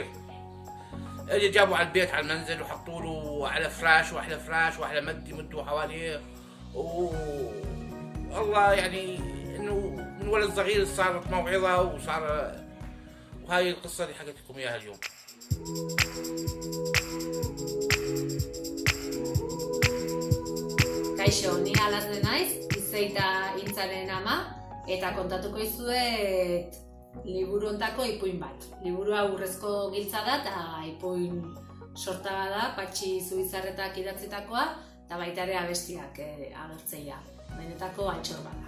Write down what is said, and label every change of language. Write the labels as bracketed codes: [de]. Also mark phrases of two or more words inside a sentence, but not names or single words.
[ar] اجى جابوا على البيت على المنزل وحطوا له على فراش واحلى مد يمدوا حواليه، والله يعني انه من ولد صغير صارت موعظة وصار. وهاي القصة اللي حكيت لكم اياها اليوم. [eu] Kaixo, ni Alazne naiz, Izeita Intzaren ama, eta kontatuko dizuet liburu hontako ipuin bat. Liburua urrezko giltza da eta ipuin sorta da, Patxi Zubizarretak idatzitakoa, eta baita ere abestiak agertzeia, benetako altxor bada.